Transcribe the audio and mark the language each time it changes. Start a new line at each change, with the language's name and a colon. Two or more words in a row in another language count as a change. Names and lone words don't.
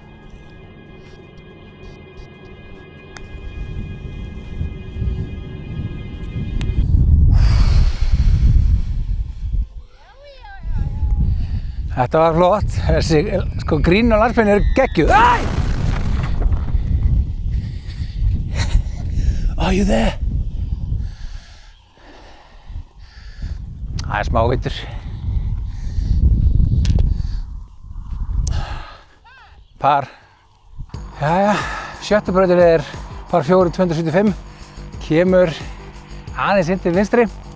Icelandic: Þetta var flott. Þessi, sko, grín á landsbyggðinni eru geggjuð. Æ!
English: Are you there?
Icelandic: Það er smá vindur. Par. Jæja, 7. brautin er par 4 275. Kemur aðeins inn til vinstri.